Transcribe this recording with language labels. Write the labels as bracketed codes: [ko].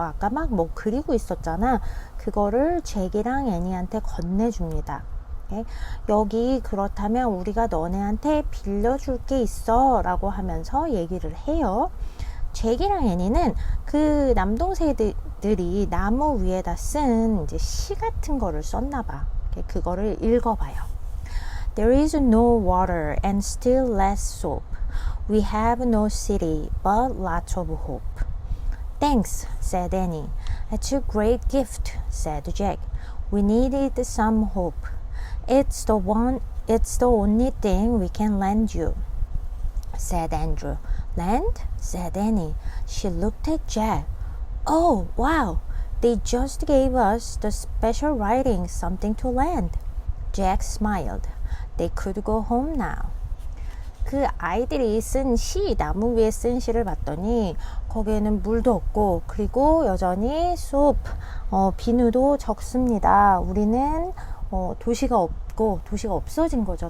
[ko] 아까 막 뭐 그리고 있었잖아. 그거를 잭이랑 애니한테 건네줍니다. 오케이? 여기 그렇다면 우리가 너네한테 빌려줄 게 있어 라고 하면서 얘기를 해요. 잭이랑 애니는 그 남동생들이 나무 위에다 쓴 이제 시 같은 거를 썼나 봐. 그거를 읽어봐요. [en] There is no water and still less soap. We have no city but lots of hope. Thanks, said Annie. That's a great gift, said Jack. We needed some hope. It's the only thing we can lend you, said Andrew. Lend? said Annie. She looked at Jack. Oh, wow! They just gave us the special writing, something to lend. Jack smiled. They could go home now. [ko] 그 아이들이 쓴 시, 나무 위에 쓴 시를 봤더니 거기에는 물도 없고 그리고 여전히 비누도 적습니다. 우리는 도시가 없고 도시가 없어진 거죠.